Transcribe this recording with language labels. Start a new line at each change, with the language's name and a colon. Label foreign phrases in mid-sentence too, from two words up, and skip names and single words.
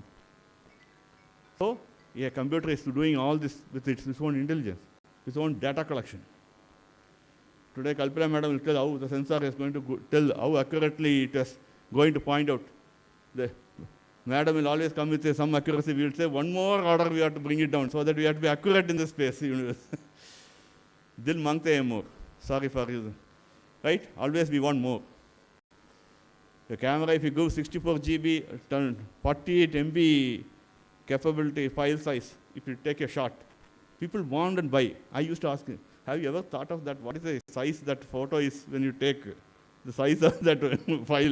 English: So, a computer is doing all this with its own intelligence, its own data collection. Today, Kalpana madam will tell how the sensor is going to tell how accurately it is going to point out. The madam will always come with some accuracy. We will say one more order we have to bring it down so that we have to be accurate in the space universe.
Hindi: दिल मांगते है
English: more. Sorry for you. Right? Always we want more. The camera, if you go 64 GB, 48 MB capability, file size, if you take a shot, people want and buy. I used to ask him, have you ever thought of that? What is the size that photo is when you take the size of that file?